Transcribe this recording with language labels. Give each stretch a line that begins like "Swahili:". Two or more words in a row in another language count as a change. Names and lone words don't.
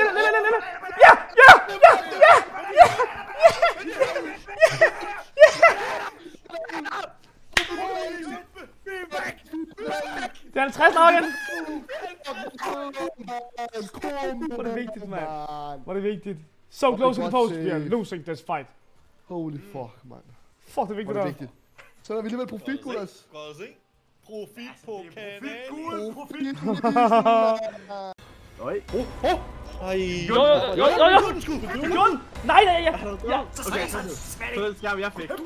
Danish: Ja! Det er 50 nok igen. Hvor er det vigtigt, mand. Hvor er det vigtigt.
English: So close to the post, we are losing this fight. Holy fuck,
Danish: mand. Fuck, det er vigtigt der. Så er der alligevel profit, gutters. Profit på kanalen. Oj. Jo. Nej. Okay, så skærm jeg fik.